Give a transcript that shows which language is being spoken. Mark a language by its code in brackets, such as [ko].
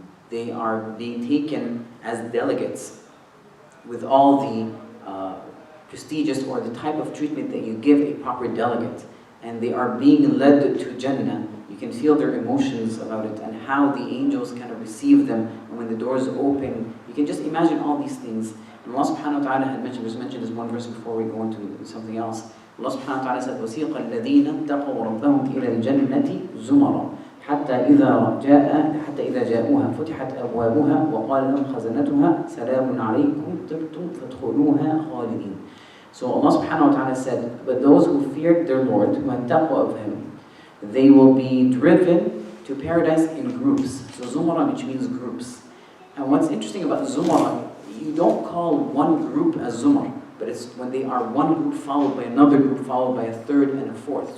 [en] They are being taken as delegates with all the prestigious or the type of treatment that you give a proper delegate. And they are being led to Jannah. You can feel their emotions about it and how the angels kind of receive them. And when the doors open, you can just imagine all these things. And Allah subhanahu wa ta'ala had mentioned, was mentioned as one verse before we go into something else. Allah subhanahu wa ta'ala said, [ar] وَسِيقَ الَّذِينَ اتَّقَوْا رَبَّهُمْ إِلَى الْجَنَّةِ زُمَرًا حَتَّى إِذَا جَاءُوهَا فُتِحَتْ أَبْوَابُهَا وَقَالَ لَهُمْ خَزَنَتُهَا سَلَامٌ عَلَيْكُمْ طِبْتُمْ فَادْخُلُوهَا خَالِدِينَ. [en] So Allah subhanahu wa ta'ala said, but those who feared their Lord, who had taqwa of Him, they will be driven to paradise in groups. So zumara, which means groups. And what's interesting about zumara, you don't call one group as zumar, but it's when they are one group followed by another group, followed by a third and a fourth.